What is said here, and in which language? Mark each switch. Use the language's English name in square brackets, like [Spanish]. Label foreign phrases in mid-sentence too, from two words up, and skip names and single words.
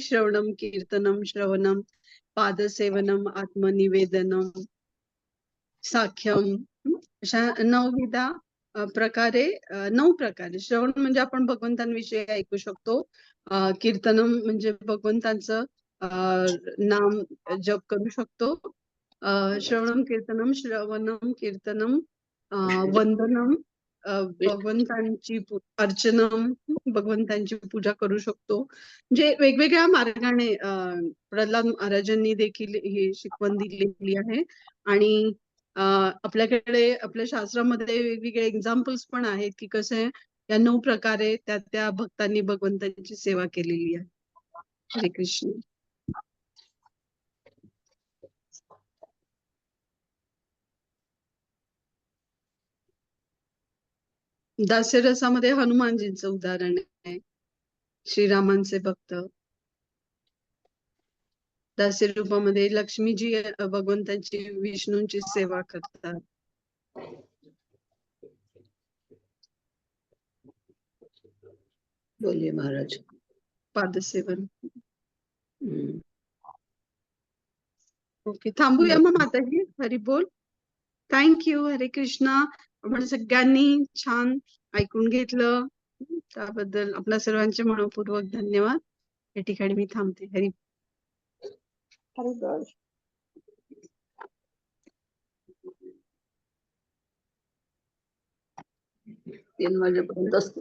[Sanskrit] श्रवणम, कीर्तनम, श्रवणम, पादसेवनम, आत्मनिवेदनम, साख्यम, [Marathi] अशा 9विधा प्रकारे 9 प्रकारे. श्रवण म्हणजे आपण भगवंतांविषयी ऐकू शकतो. कीर्तनम म्हणजे भगवंतांचं नाम जप करू शकतो. [Sanskrit] श्रवणम कीर्तनम, श्रवणम कीर्तनम, वंदनम, भगवंतांची अर्चनम, [Marathi] भगवंतांची पूजा करू शकतो. म्हणजे वेगवेगळ्या मार्गाने प्रल्हाद महाराजांनी देखील ही शिकवण दिलेली आहे. आणि आपल्याकडे आपल्या शास्त्रामध्ये वेगवेगळे एक्झाम्पल्स पण आहेत की कसे या 9 प्रकारे त्या भक्तांनी भगवंतांची सेवा केलेली आहे. हरे कृष्ण. दास्यरसामध्ये हनुमानजींचं उदाहरण आहे. श्रीरामांचे भक्त. दास्य रूपामध्ये लक्ष्मीजी भगवंतांची विष्णूंची सेवा करतात. [Hindi] बोलिए महाराज. [Marathi] पादसेवन. हम्म. ओके, थांबूया मग माताजी. हरी बोल. थँक्यू. हरे कृष्णा. आपण सगळ्यांनी छान ऐकून घेतलं, त्याबद्दल आपल्या सर्वांचे मनपूर्वक धन्यवाद. या ठिकाणी मी थांबते. हरी हरी बोल. 3 वाजेपर्यंत असतो.